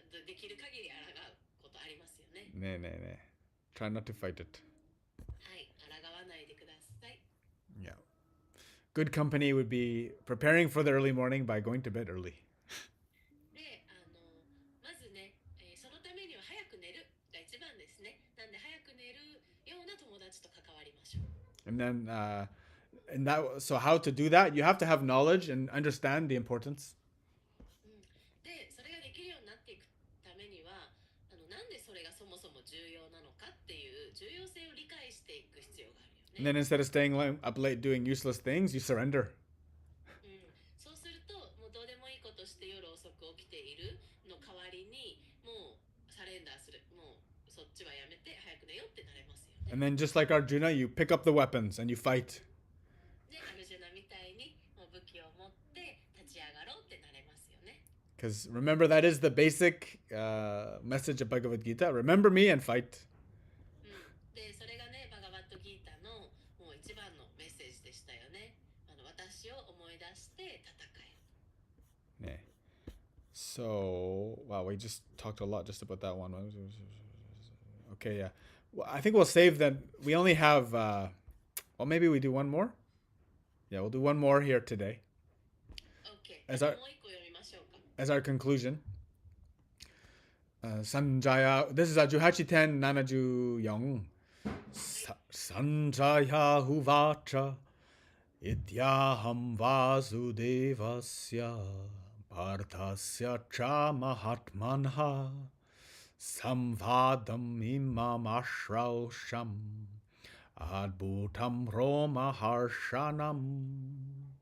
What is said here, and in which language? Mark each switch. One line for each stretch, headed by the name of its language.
Japanese: できる限り抗うことありますよね。
English: Nee. Try not to fight it.
Japanese: はい、抗わないでください。
English: Yeah. Good company would be preparing for the early morning by going to bed early.
Japanese: で、まずね、そのためには早く寝るが一番ですね。なんで早く寝るような友達と関わりましょう。
English: And then, so how to do that? You have to have knowledge and understand the importance.
Japanese: で、それができるようになっていくためには、なんでそれがそもそも重要なのかっていう重要性を理解していく必要があるよ
English: And then instead of staying up late doing useless things, you surrender.
Japanese: そうすると、もうどうでもいいことして夜遅く起きているの代わりに、もうサレンダーする。もうそっちはやめて早く寝ようってなれますよね。
English: And then just like Arjuna, you pick up the weapons and you fight.
Japanese: で、アルジュナみたいにもう武器を持って立ち上がろうってなれますよね。
English: Because remember, that is the basic message of Bhagavad Gita. Remember me and fight.
Japanese: で、それがね、バガバッドギータのもう一番のメッセージでしたよね。私を思い出して戦え。
English: Yeah. So, wow, we just talked a lot just about that one. Okay, yeah. Well, I think we'll save that. We only have, well, maybe we do one more. Yeah, we'll do one more here today OK。 As our-
Japanese: もう一個読みましょうか。
English: as our conclusion. Sanjaya, this is 18:10:74.
Sanskrit: Sanjaya huvacha ityaham vasudevasya parthasya cha mahatmanha samvadam imam ashrausham adbhutam roma harshanam.